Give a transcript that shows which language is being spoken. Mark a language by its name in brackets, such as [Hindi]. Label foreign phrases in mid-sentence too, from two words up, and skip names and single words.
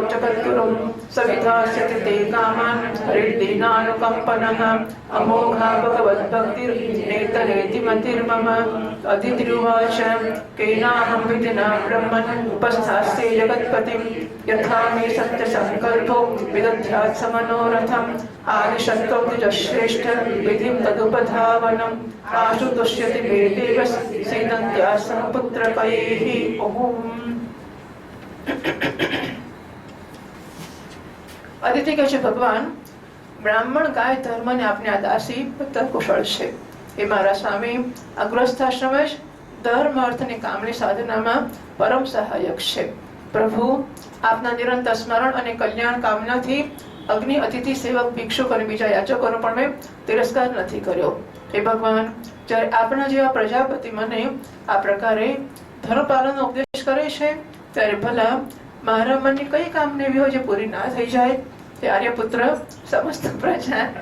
[Sanskrit] जगद्गुरुं सविधास्यति ते कामान् हरिर्दीनानुकम्पनः अमोघा भगवद्भक्तिर्नेतरेति मतिर्मम अदितिरुवाच केनाहं विधिना ब्रह्मन् उपस्थास्ये जगत्पतिं यथा मे सत्यसङ्कल्पो विदध्यात् समनोरथम् आदिशन्तो द्विजश्रेष्ठ विधिं तदुपधावनम् आशु तुष्यति मे देव सीदन्त्यासं पुत्रकैः [Gujarati] अदिति કહે છે ભગવાન બ્રાહ્મણ ગાય ધર્મને આપને આ દાસી પુત્ર કુશળ છે એ મારા સ્વામી અગ્રસ્થાશ્રમ જ ધર્મ અર્થની કામની સાધનામાં પરમ સહાયક છે પ્રભુ આપના નિરંતર સ્મરણ અને કલ્યાણ કામનાથી અગ્નિ અતિથિ સેવક ભિક્ષુક અને બીજા યાચકોનો પણ મેં તિરસ્કાર નથી કર્યો હે ભગવાન જ્યારે આપના જેવા પ્રજાપતિ મને આ પ્રકારે ધર્મપાલનનો ઉપદેશ કરે છે ત્યારે ભલા મારા મનની કઈ કામના એવી હોય જે પૂરી ના થઈ જાય તે આર્યપુત્ર સમસ્ત પ્રજા